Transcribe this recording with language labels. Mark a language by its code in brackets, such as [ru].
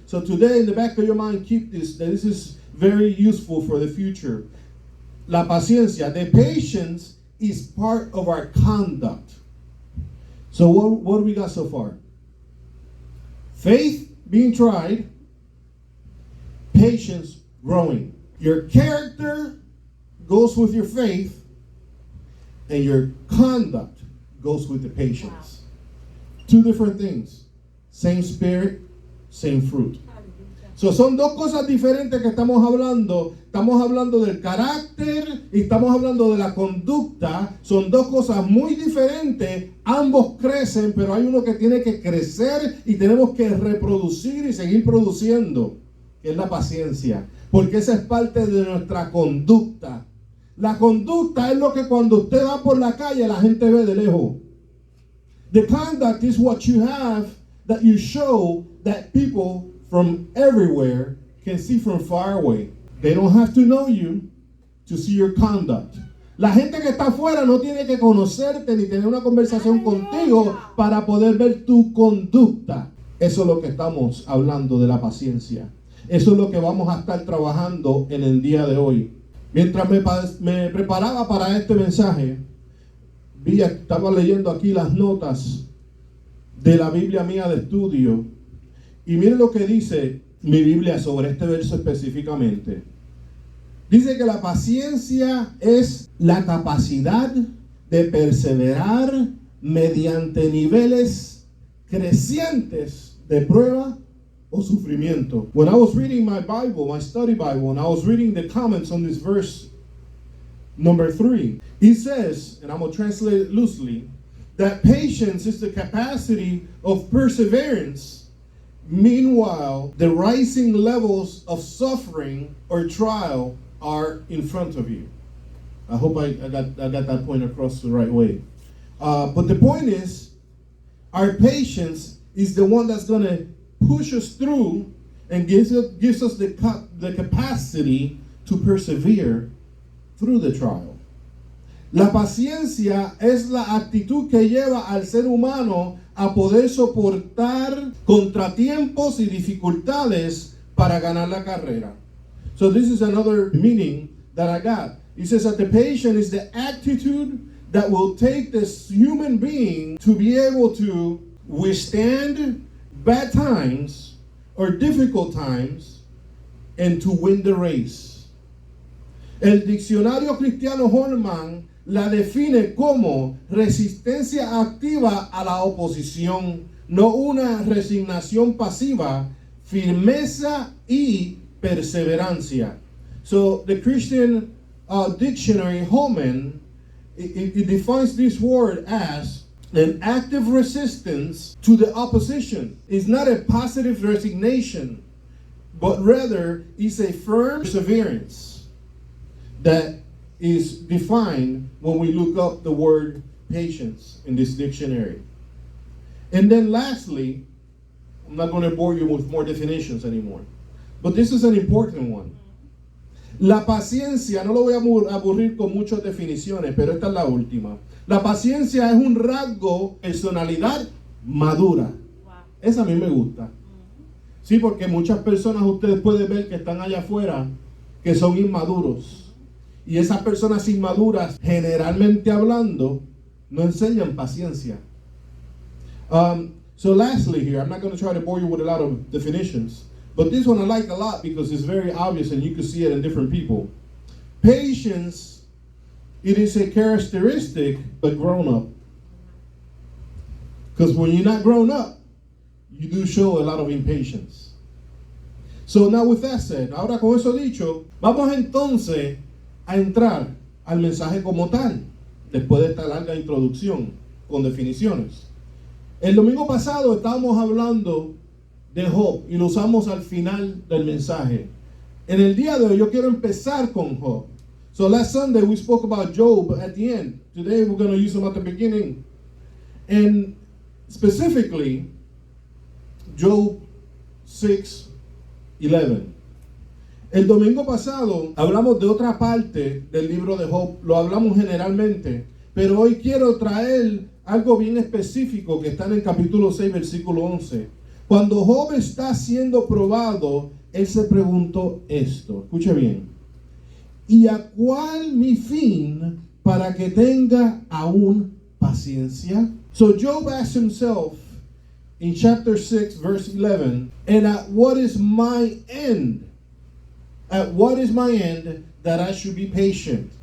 [en] So today in the back of your mind keep this, that this is very useful for the future. [es] La paciencia, [en] the patience is part of our conduct. So what do we got so far? Faith being tried, patience growing. Your character goes with your faith, and your conduct goes with the patience. Two different things. Same spirit, same fruit. [es] So son dos cosas diferentes que estamos hablando. Estamos hablando del carácter y estamos hablando de la conducta. Son dos cosas muy diferentes. Ambos crecen, pero hay uno que tiene que crecer y tenemos que reproducir y seguir produciendo, que es la paciencia. Porque esa es parte de nuestra conducta. La conducta es lo que cuando usted va por la calle la gente ve de lejos. [en] The conduct is what you have that you show that people from everywhere can see from far away. They don't have to know you to see your conduct. [es] La gente que está afuera no tiene que conocerte ni tener una conversación contigo para poder ver tu conducta. Eso es lo que estamos hablando de la paciencia. Eso es lo que vamos a estar trabajando en el día de hoy. Mientras me preparaba para este mensaje, estaba leyendo aquí las notas de la Biblia mía de estudio. Y miren lo que dice mi Biblia sobre este verso específicamente. Dice que la paciencia es la capacidad de perseverar mediante niveles crecientes de prueba o sufrimiento. [en] When I was reading my Bible, my study Bible, and I was reading the comments on this verse, number 3, it says, and I'm going to translate it loosely, that patience is the capacity of perseverance. Meanwhile, the rising levels of suffering or trial are in front of you. I hope I got that point across the right way. But the point is, our patience is the one that's going to push us through and gives us the capacity to persevere through the trial. [es] La paciencia es la actitud que lleva al ser humano a poder soportar contratiempos y dificultades para ganar la carrera. [en] So this is another meaning that I got. It says that the patience is the attitude that will take this human being to be able to withstand bad times or difficult times and to win the race. [es] El diccionario cristiano Holman la define como resistencia activa a la oposición, no una resignación pasiva, firmeza y perseverancia. [en] So the Christian dictionary, Holman, it defines this word as an active resistance to the opposition. It's not a passive resignation, but rather it's a firm perseverance that is defined when we look up the word patience in this dictionary. And then lastly, I'm not going to bore you with more definitions anymore, but this is an important one. [es] La paciencia, no lo voy a aburrir con muchas definiciones, pero esta es la última. La paciencia es un rasgo, personalidad madura. Wow. Esa a mí me gusta. Sí, porque muchas personas ustedes pueden ver que están allá afuera que son inmaduros. Y esas personas inmaduras, generalmente hablando, no enseñan paciencia. [en] So lastly here, I'm not going to try to bore you with a lot of definitions. But this one I like a lot because it's very obvious and you can see it in different people. Patience, it is a characteristic but grown up. Because when you're not grown up, you do show a lot of impatience. So now with that said, [es] ahora con eso dicho, vamos entonces a entrar al mensaje como tal, después de esta larga introducción con definiciones. El domingo pasado estábamos hablando de Job y lo usamos al final del mensaje. En el día de hoy yo quiero empezar con Job. [en] So last Sunday we spoke about Job at the end. Today we're going to use him at the beginning. And specifically, Job 6:11. [es] El domingo pasado hablamos de otra parte del libro de Job. Lo hablamos generalmente. Pero hoy quiero traer algo bien específico que está en el capítulo 6, versículo 11. Cuando Job está siendo probado, él se preguntó esto. Escuche bien. ¿Y a cuál mi fin para que tenga aún paciencia? [en] So Job asked himself in chapter 6, verse 11, and at what is my end? At what is my end that I should be patient?